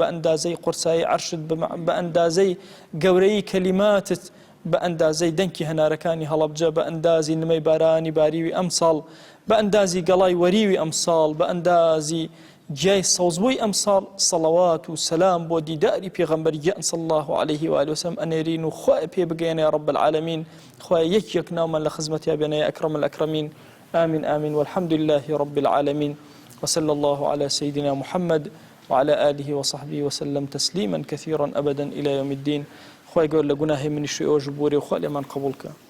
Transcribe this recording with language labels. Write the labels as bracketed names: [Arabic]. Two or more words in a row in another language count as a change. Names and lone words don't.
[Central Kurdish] بە ئەندازەی قورسایی عەرشت، بە ئەندازەی گەورەی کەلیماتت، بە ئەندازەی دەنکی هەنارەکانی هەڵەبجە، بە ئەندازی نمەی بارانی باریوی ئەم ساڵ، بە ئەندازی گەڵای وەریوی ئەم ساڵ، بە ئەندازی جای سەوزبووی ئەم ساڵ سەڵەوات و سەلام بۆ دیداری پێغەمبەری گیان [Arabic] صلی الله عليه وآله وسلم [Central Kurdish] ئەنێرین و خوای پێ بگەێنێ [Arabic] یا رب العالمین، [Central Kurdish] خوای یەک ناومان لە خزمەتیا بێنە [Arabic] یا ئەکرەم الأکرەمین. آمين آمين والحمد لله رب العالمين وصلى الله على سيدنا محمد وعلى آله وصحبه وسلم تسليما كثيرا أبدا إلى يوم الدين. [Central Kurdish] خوای گەور لە گوناهی منیش ئەوە ژبورێ و خوا لێمان قبوڵ کە.